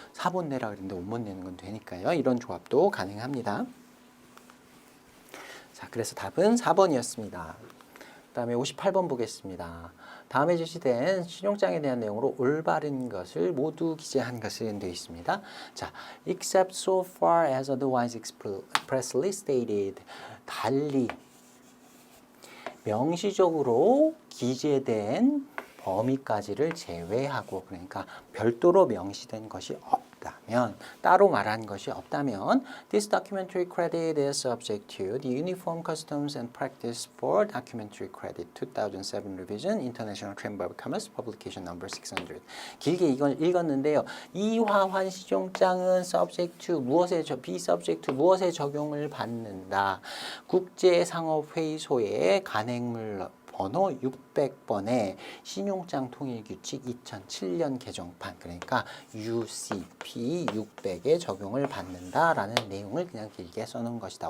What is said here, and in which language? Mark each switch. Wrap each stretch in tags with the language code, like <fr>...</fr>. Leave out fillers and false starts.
<ko>4번 내라 그랬는데 원본 내는 건 되니까요. 이런 조합도 가능합니다. 자, 그래서 답은 4번이었습니다. 그 다음에 58번 보겠습니다. 다음에 제시된 신용장에 대한 내용으로 올바른 것을 모두 기재한 것은 되어 있습니다.</ko> <en>자, except so far as otherwise expressly stated.</en> <ko>달리 명시적으로 기재된 범위까지를 제외하고 그러니까 별도로 명시된 것이 없다면</ko> <en>따로 말한 것이 없다면 This documentary credit is subject to the Uniform Customs and Practice for Documentary Credit 2007 Revision International Chamber of Commerce Publication Number 600</en> <ko>길게 이걸 읽었는데요. 이 화환신용장은 subject to 무엇에 be subject to 무엇에 적용을 받는다. 국제상업회의소의 간행물 번호 600번의 신용장 통일규칙 2007년 개정판 그러니까 UCP 600에 적용을 받는다라는 내용을 그냥 길게 써놓은 것이다.</ko>